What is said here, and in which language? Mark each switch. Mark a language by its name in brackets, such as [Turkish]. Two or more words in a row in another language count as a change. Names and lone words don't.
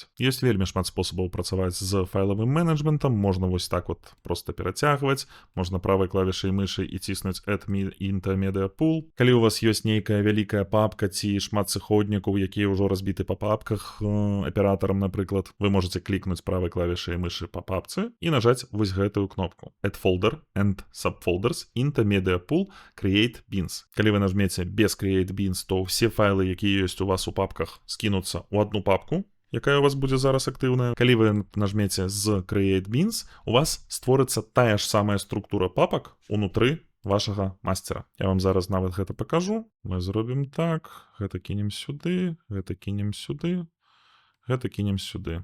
[Belarusian] Ёсць вельмі шмат спосабаў працаваць з файлавым менеджментам, можна вось так вот проста перацягваць, можна правай клавішай мышы і ціснуць [English] Add into Media Pool. [Belarusian] Калі у вас ёсць нейкая вялікая папка ці шмат сыходнікаў, якія ўжо разбіты па папках аператарам, напрыклад, вы можете клікнуць правай клавішай мышы па папцы і нажаць вось гэтую кнопку [English] Add Folder and Subfolders into Media Pool Create Bins. [Belarusian] Калі вы нажмеце без [English] Create Bins, [Belarusian] то ўсе файлы, якія ёсць у вас у папках, скінуцца ў одну папку, якая у вас будзе зараз актыўная. Калі вы нажмеце з [English] Create Bins, [Belarusian] у вас створыцца тая ж самая структура папак унутры вашага мастера. Я вам зараз нават гэта пакажу. Мы зробім так, гэта кінем сюды, гэта кінем сюды, гэта кінем сюды.